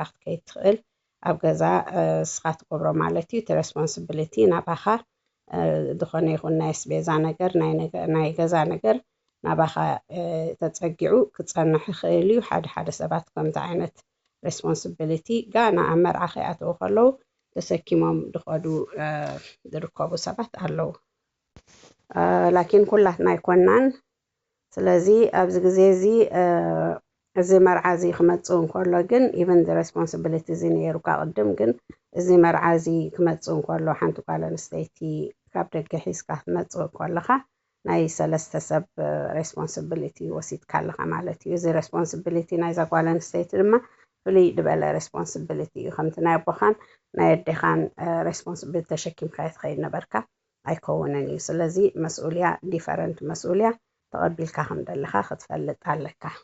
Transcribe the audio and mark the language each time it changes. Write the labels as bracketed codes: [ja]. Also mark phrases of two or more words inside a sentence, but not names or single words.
[ti] ክትከይድ ትኽእል ኣብ ገዛ እስኻ ትገብሮ ማለት እዩ እቲ responsibility ናባኻ ዝኾነ ይኹን ናይ ኣስቤዛ ነገር ናይ ገዛ ነገር ናባኻ ተፀጊዑ ክፀንሕ ይኽእል እዩ ሓደ ሰባት ከምዚ ዓይነት responsibility ጋና ኣብ መርዓ ከይኣተው ከለው ተሰኪሞም ድኸዱ ዝርከቡ ሰባት ኣለው ላኪን ኩላትና ኣይኮናን ስለዚ ኣብዚ ግዜ እዚ እዚ መርዓ እዚ ክመጽእ እንከሎ ግን [en] even the responsibility [ti] እዚ ነይሩካ ቅድም ግን እዚ መርዓ እዚ ክመጽእ እንከሎ ሓንቲ ጓል ኣንስተይቲ ካብ ደገ ሒዝካ ክትመጽእ ከለኻ ናይ ሰለስተ ሰብ responsibility ወሲድካ ኣለኻ ማለት እዩ እዚ responsibility ናይዛ ጓል ኣንስተይቲ ድማ ፍሉይ ዝበለ responsibility እዩ ከምቲ ናይ ኣቦኻን ናይ ኣዴኻን responsibility ተሸኪምካ ትኸይድ ነበርካ ኣይከውንን እዩ ስለዚ መስኡልያ ዲፈረንት መስኡልያ ተቐቢልካ ከም ዘለኻ ክትፈልጥ ኣለካ